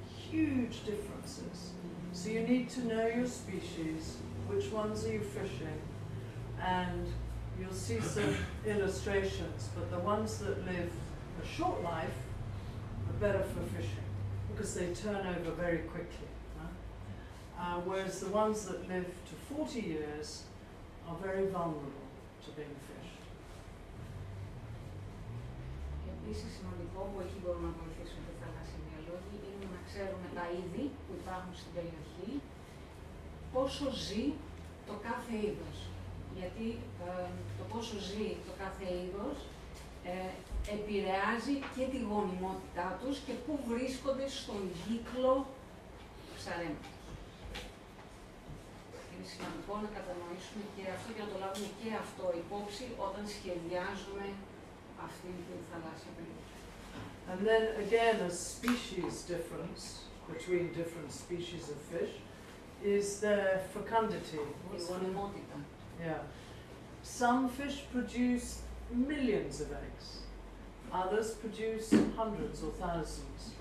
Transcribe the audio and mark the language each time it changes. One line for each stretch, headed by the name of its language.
English: Huge differences. So you need to know your species, which ones are you fishing, and you'll see some illustrations, but the ones that live a short life better for fishing because they turn over very quickly. Whereas the ones that live to 40 years are very vulnerable to being fished.
Greek: Επίσης σημαντικό που εκεί μπορούμε να βοηθήσουμε τη θαλάσσια λόγοι είναι να ξέρουμε τα είδη που υπάρχουν στην περιοχή, πόσο ζει το κάθε είδος. Γιατί το πόσο ζει το κάθε είδος επηρεάζει και τη γονιμότητά τους και πού βρίσκονται στον κύκλο ψαρέματος. Είναι σημαντικό να κατανοήσουμε και αυτό και να το λάβουμε και αυτό υπόψη όταν σχεδιάζουμε αυτή την θαλάσσια περιοχή.
English: And then again, a species difference between different species of fish is their fecundity.
Greek: Η γονιμότητα.
English: Yeah. Some fish produce millions of eggs. Others produce hundreds or thousands.